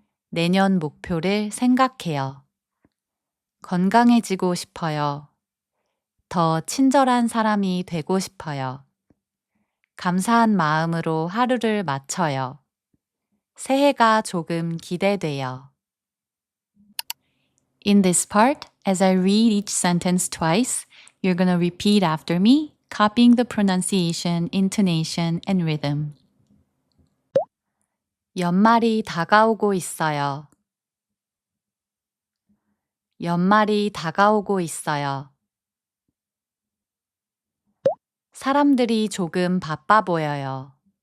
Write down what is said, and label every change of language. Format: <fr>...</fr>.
<ko>내년 목표를 생각해요. 건강해지고 싶어요. 더 친절한 사람이 되고 싶어요. 감사한 마음으로 하루를 마쳐요. 새해가 조금 기대돼요.</ko> <en>In this part, as I read each sentence twice, you're gonna repeat after me, copying the pronunciation, intonation, and rhythm.</en> <ko>연말이 다가오고 있어요. 연말이 다가오고 있어요. 사람들이 조금 바빠 보여요.</ko>